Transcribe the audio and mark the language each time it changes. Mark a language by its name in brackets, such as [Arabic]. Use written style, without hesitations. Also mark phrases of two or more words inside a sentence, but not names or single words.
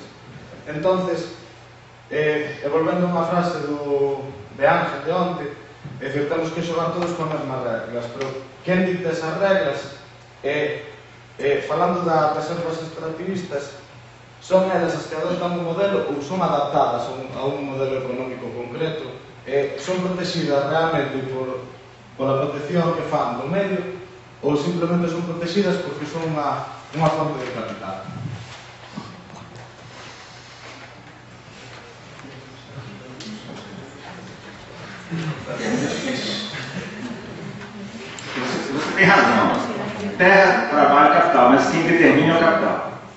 [Galician] Entonces, volvendo a unha frase de Ángel de onte, é dicir, temos que xogar todos con as mesmas reglas, pero quen dicta esas reglas falando das reservas extractivistas, son elas as que adoptan un modelo ou son adaptadas a un modelo económico concreto, son protegidas realmente pola protección que fan do medio, ou simplemente son protegidas porque son unha fonte de capital. [Portuguese] Você tem razão. Terra, trabalho, capital, mas quem determina é o capital.